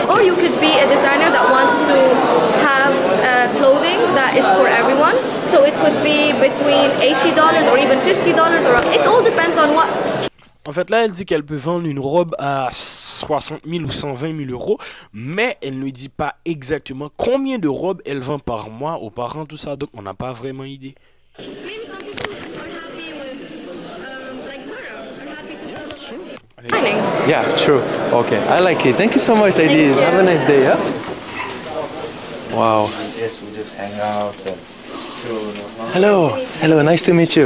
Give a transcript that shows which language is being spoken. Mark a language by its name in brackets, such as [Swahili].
[English] Or you could be a designer that wants to have clothing that is for everyone. So it could be between $80 or even $50, or it all depends on what. [French] En fait, là, elle dit qu'elle peut vendre une robe à 60 000 ou 120 000 euros, mais elle ne dit pas exactement combien de robes elle vend par mois aux parents, tout ça, donc on n'a pas vraiment idée. [English] Maybe some people are happy with, like Zara, are happy to sell designing. Yeah, true. Okay, I like it. Thank you so much, ladies. Have a nice day. Yeah? Wow. Yes, we just hang out and Hello. Hello. Nice to meet you.